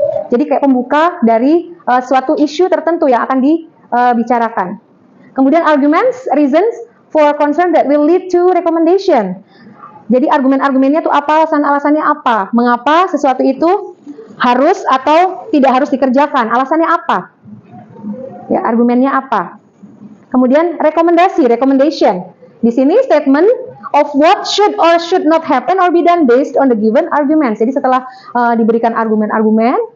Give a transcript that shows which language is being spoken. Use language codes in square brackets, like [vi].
[id] Jadi kayak pembuka dari suatu isu tertentu yang akan dibicarakan. [en] Kemudian arguments, reasons for concern that will lead to recommendation. [id] Jadi argumen-argumennya itu apa, alasan-alasannya apa, mengapa sesuatu itu harus atau tidak harus dikerjakan, alasannya apa, ya argumennya apa. Kemudian rekomendasi, [en] recommendation. [id] Di sini [en] statement of what should or should not happen or be done based on the given arguments. [id] Jadi setelah diberikan argumen-argumen,